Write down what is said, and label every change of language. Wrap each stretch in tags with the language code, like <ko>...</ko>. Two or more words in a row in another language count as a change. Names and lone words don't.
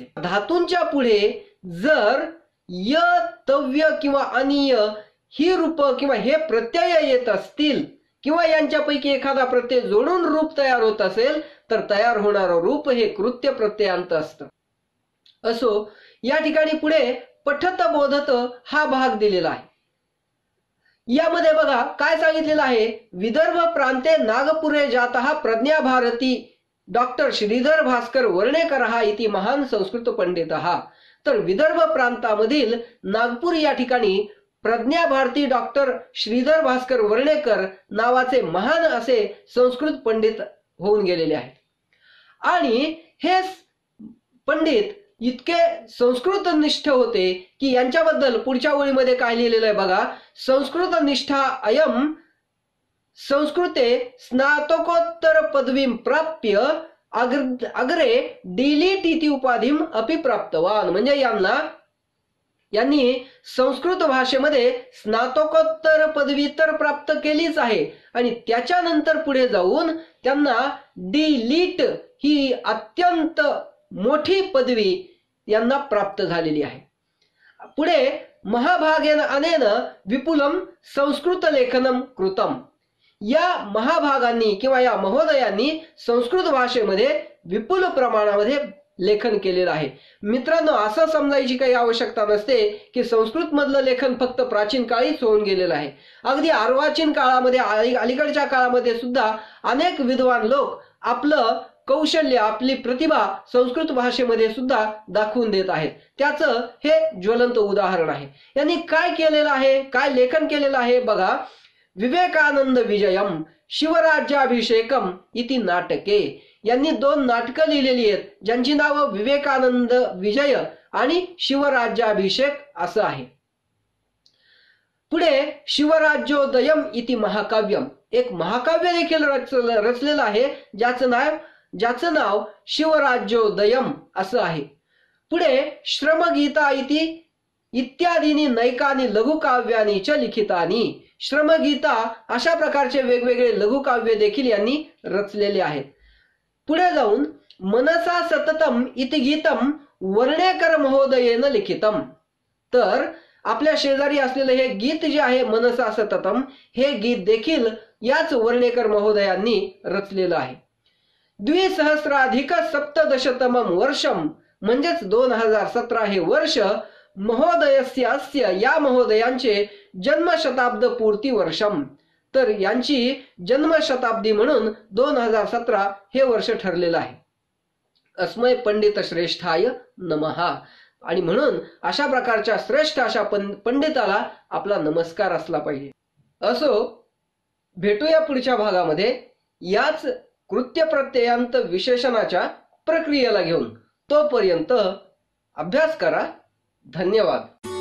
<mr>धातूंच्या पुढे जर य, तव्य किंवा अनिय ही रूप किंवा हे प्रत्यय येत असतील किंवा यांच्यापैकी एखादा प्रत्यय जोडून रूप तयार होत असेल तर तयार होणारं रूप हे कृत्य प्रत्ययांत असतं। असो, या ठिकाणी पुढे पठत बोधत हा भाग दिलेला आहे। यामध्ये बघा काय सांगितलेलं आहे,</mr> <sa>विदर्भ प्रांते नागपुरे जातः प्रज्ञा भारती डॉक्टर श्रीधर भास्कर वर्णेकर इति महान संस्कृत पंडितः।</sa> <mr>तर विदर्भ प्रांतामधील नागपूर या ठिकाणी प्रज्ञा भारती डॉक्टर श्रीधर भास्कर वर्णेकर नावाचे महान असे संस्कृत पंडित होऊन गेलेले आहेत। आणि हे पंडित इतके संस्कृत निष्ठ होते की यांच्याबद्दल पुढच्या ओळीमध्ये काय लिहिलेलं आहे बघा,</mr> <sa>संस्कृत निष्ठा अयम संस्कृते स्नातकोत्तर पदवीं प्राप्य अग्रे डीलिट इति उपाधीम अपि प्राप्तवान।</sa> <mr>म्हणजे यांनी संस्कृत भाषेमध्ये स्नातकोत्तर पदवी तर प्राप्त केलीच आहे आणि त्याच्यानंतर पुढे जाऊन त्यांना डीलिट ही अत्यंत मोठी पदवी यांना प्राप्त झालेली आहे।</mr> <sa>पुढे महाभागेन अनेन विपुलम संस्कृत लेखनम कृतम।</sa> <mr>या महाभागांनी किंवा या महोदयांनी संस्कृत भाषेमध्ये विपुल प्रमाणामध्ये लेखन केलेलं आहे। मित्रांनो, असं समजायची काही आवश्यकता नसते की संस्कृत मधलं लेखन फक्त प्राचीन काळीच होऊन गेलेलं आहे। अगदी अर्वाचीन काळामध्ये अलीकडच्या काळामध्ये सुद्धा अनेक विद्वान लोक आपलं कौशल्य आपली प्रतिभा संस्कृत भाषेमध्ये सुद्धा दाखवून देत आहेत। त्याचं हे ज्वलंत उदाहरण आहे। यांनी काय केलेलं आहे, काय लेखन केलेलं आहे बघा,</mr> <sa>विवेकानंद विजयम शिवराज्याभिषेकम इति नाटके।</sa> <mr>यांनी 2 नाटकं लिहिलेली आहेत ज्यांची नावं विवेकानंद विजय आणि शिवराज्याभिषेक असं आहे।</mr> <sa>पुढे शिवराज्योदयम इति महाकाव्यम,</sa> <mr>एक महाकाव्य देखील रचलेलं आहे ज्याचं नाव शिवराज्योदयम असं आहे। पुढे</mr> <sa>श्रमगीता इत्यादीनी नैकानी लघुकाव्यानी च लिखितानी,</sa> <mr>श्रमगीता अशा प्रकारचे वेगवेगळे लघुकाव्य देखील यांनी रचलेले आहेत। पुढे जाऊन</mr> <sa>मनसा सततम इति गीतम वर्णेकर महोदयेन लिखितम।</sa> <mr>तर आपल्या शेजारी असलेलं हे गीत जे आहे मनसा सततम, हे गीत देखील याच वर्णेकर महोदयांनी रचलेलं आहे।</mr> <sa>2017तमं वर्षम</sa> <mr>म्हणजेच 2017 हे वर्ष</mr> <sa>महोदयस्य अस्य</sa> <mr>या महोदयांचे</mr> <sa>जन्मशताब्द पूर्ती वर्षम।</sa> <mr>तर यांची जन्मशताब्दी म्हणून 2017 हे वर्ष ठरलेलं आहे।</mr> <sa>अस्मै पंडित श्रेष्ठाय नमः।</sa> <mr>आणि म्हणून अशा प्रकारच्या श्रेष्ठ अशा पंडिताला आपला नमस्कार असला पाहिजे। असो, भेटूया पुढच्या भागामध्ये याच कृत्य प्रत्ययांत विशेषणाच्या प्रक्रियेला घेऊन। तोपर्यंत अभ्यास करा। धन्यवाद।</mr>